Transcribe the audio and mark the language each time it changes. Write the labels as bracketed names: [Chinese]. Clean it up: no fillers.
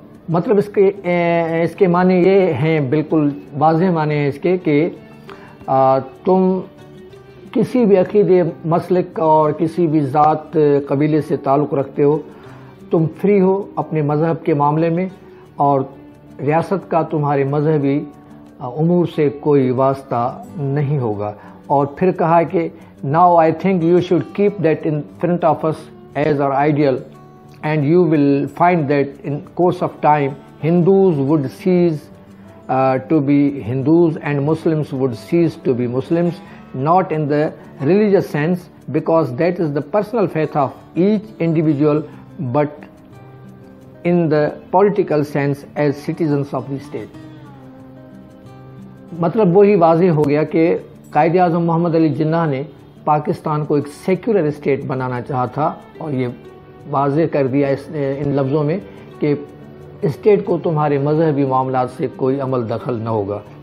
[Hindi] मतलब इसके माने ये हैं, बिल्कुल वाज़ेह माने हैं इसके कि तुम किसी भी अक़ीदे मसलक और किसी भी ज़ात कबीले से ताल्लुक़ रखते हो, तुम फ्री हो अपने मज़हब के मामले में, और रियासत का तुम्हारे मजहबी उमूर से कोई वास्ता नहीं होगा। और फिर कहा कि [English] Now I think you should keep that in front of us as our ideal, and you will find that in course of time Hindus would cease to be Hindus and Muslims would cease to be Muslims, not in the religious sense because that is the personal faith of each individual, but in the political sense as citizens of the state। [Hindi] मतलब वही वाज़ेह हो गया कि कायदे आज़म मोहम्मद अली जिन्ना ने पाकिस्तान को एक secular state बनाना चाहा था, और ये वाज़ेह कर दिया इन लफ्ज़ों में कि स्टेट को तुम्हारे मजहबी मामलात से कोई अमल दखल न होगा।